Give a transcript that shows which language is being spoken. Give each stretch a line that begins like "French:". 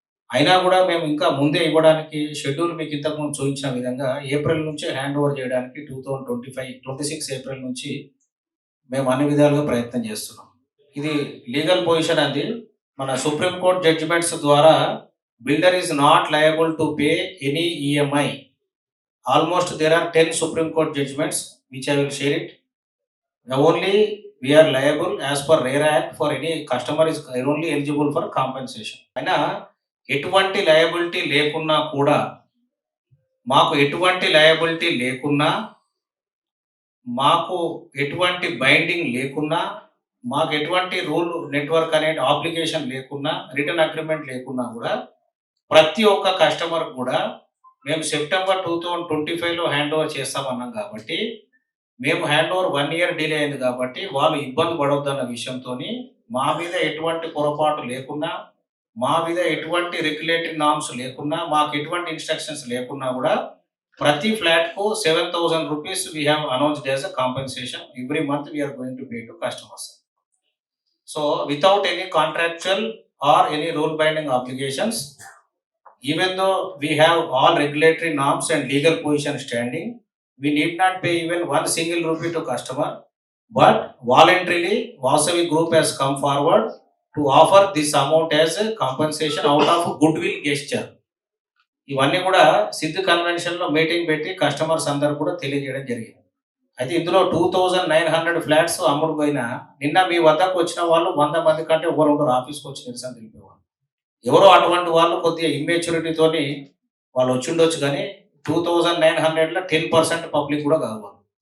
Telugu: అయినా కూడా మేము ఇంకా ముందే ఇవ్వడానికి షెడ్యూల్ మీకు ఇంతకుముందు చూయించిన విధంగా ఏప్రిల్ నుంచే హ్యాండ్ ఓవర్ చేయడానికి 26 ఏప్రిల్ నుంచి మేము అన్ని విధాలుగా ప్రయత్నం చేస్తున్నాం. ఇది లీగల్ పొజిషన్ అది. మన సుప్రీం కోర్ట్ జడ్జిమెంట్స్ ద్వారా
English: Builder is not liable to pay any EMI. Almost there are 10 Supreme Court judgments which I will share it. Only we are liable as per RERA Act for any customer is only eligible for compensation.
Telugu: అయినా ఎటువంటి liability లేకున్నా కూడా మాకు ఎటువంటి liability లేకున్నా, మాకు ఎటువంటి binding లేకున్నా మాకు ఎటువంటి రూల్ నెట్వర్క్ అనే అప్లికేషన్ లేకున్నా, రిటర్న్ అగ్రీమెంట్ లేకున్నా గూడా ప్రతి ఒక్క కస్టమర్ కూడా మేము సెప్టెంబర్ 2025లో హ్యాండ్ ఓవర్ చేస్తామన్నాం కాబట్టి, మేము హ్యాండ్ ఓవర్ 1 ఇయర్ డిలే అయింది కాబట్టి, వాళ్ళు ఇబ్బంది పడొద్దన్న విషయంతోని మా మీద ఎటువంటి పొరపాటు లేకున్నా, మా మీద ఎటువంటి రెగ్యులేటరీ నార్మ్స్ లేకున్నా, మాకు ఎటువంటి ఇన్‌స్ట్రక్షన్స్ లేకున్నా గూడా ప్రతి ఫ్లాట్‌కు ₹7,000
English: We have announced as a compensation. Every month we are going to pay to customers. So without any contractual or any rule binding obligations, even though we have all regulatory norms and legal position standing, we need not pay even one single rupee to customer. But voluntarily, Vasavi Group has come forward to offer this amount as a compensation out of goodwill gesture.
Telugu: ఇవన్నీ కూడా Sid convention లో meeting పెట్టి customers అందరు కూడా తెలియజేయడం జరిగింది. అయితే ఇందులో 2,900 ఫ్లాట్స్ అమ్ముడు పోయినా నిన్న మీ వద్దకు వచ్చిన వాళ్ళు 100 మంది కంటే ఎవరు ఉండరు ఆఫీస్కి వచ్చి నిరసన తెలిపేవాళ్ళు. ఎవరో అటువంటి వాళ్ళు కొద్దిగా ఇమ్మెచ్యూరిటీతోని వాళ్ళు వచ్చిండొచ్చు కానీ 2,900లో 10% పబ్లిక్ కూడా కాదు వాళ్ళు.